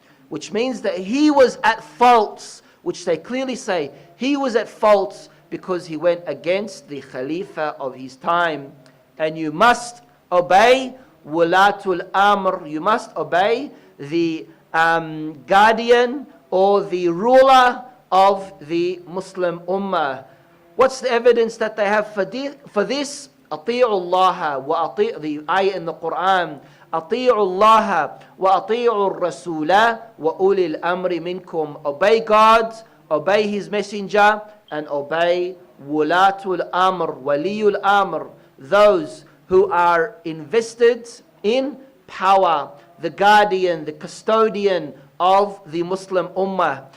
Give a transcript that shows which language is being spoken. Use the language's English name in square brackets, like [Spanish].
[English] Which means that he was at fault, which they clearly say, he was at fault because he went against the Khalifa of his time. And you must obey Wulatul Amr, you must obey the guardian or the ruler of the Muslim Ummah. What's the evidence that they have for this? [Arabic] أطيعوا الله وأطيعوا, [English] the ayah in the Quran, [Arabic] أطيعوا الله وأطيعوا الرسول وأولي الأمر منكم. [English] Obey God, obey His Messenger, and obey Wulatul Amr, Waliyul Amr, those who are invested in power, the guardian, the custodian of the Muslim Ummah.